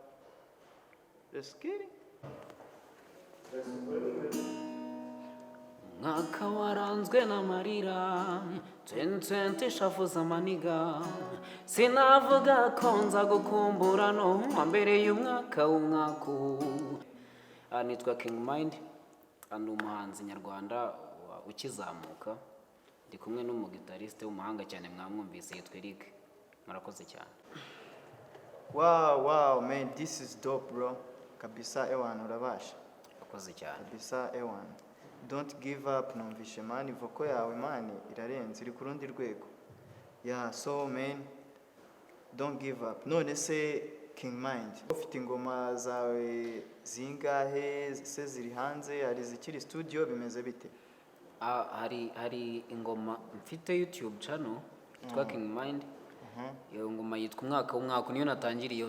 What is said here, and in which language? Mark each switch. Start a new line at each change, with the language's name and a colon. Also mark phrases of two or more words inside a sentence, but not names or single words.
Kinyarwanda: Mwaka waranzwe n'amarira 2020 shavuza amaniga sinavuga ko nza gukumbura no mbere y'umwaka w'umwaku. Nitwa King Mind, ndi umuhanzi nyarwanda ukizamuka, ndi kumwe n'umugitariste w'umuhanga cyane mwamwumvise yitwa Eric. Murakoze cyane.
English: Wow man, this is dope bro.
Kinyarwanda: Kabisa ewana urabasha. Murakoze cyane. Kabisa ewana.
English: Don't give up,
Kinyarwanda: numvishe man, voko yawe man irarenze, iri ku rundi rwego.
English: So man, don't give up.
Kinyarwanda: None se King Mind, ufite ingoma zawe zingahe? Se ziri hanze, hari zikiri studio, bimeze bite? Hari ingoma mfite
English: YouTube channel
Kinyarwanda: yitwa King Mind. Iyo ngoma yitwa umwaka w'umwaka, niyo natangiriye.